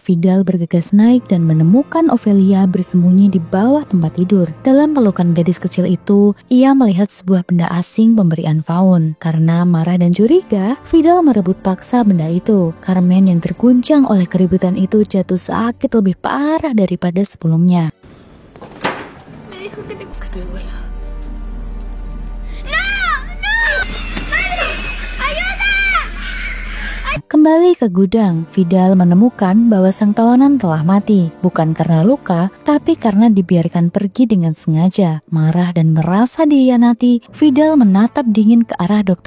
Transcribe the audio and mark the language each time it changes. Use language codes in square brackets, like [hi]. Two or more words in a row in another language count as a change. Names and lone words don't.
[id] Vidal bergegas naik dan menemukan Ofelia bersembunyi di bawah tempat tidur. Dalam pelukan gadis kecil itu, ia melihat sebuah benda asing pemberian Faun. Karena marah dan curiga, Vidal merebut paksa benda itu. Carmen yang terguncang oleh keributan itu jatuh sakit lebih parah daripada sebelumnya. [es] Me dijo que te duela. [id] Kembali ke gudang, Vidal menemukan bahwa sang tawanan telah mati, bukan karena luka, tapi karena dibiarkan pergi dengan sengaja. Marah dan merasa dihianati, Vidal menatap dingin ke arah Dr.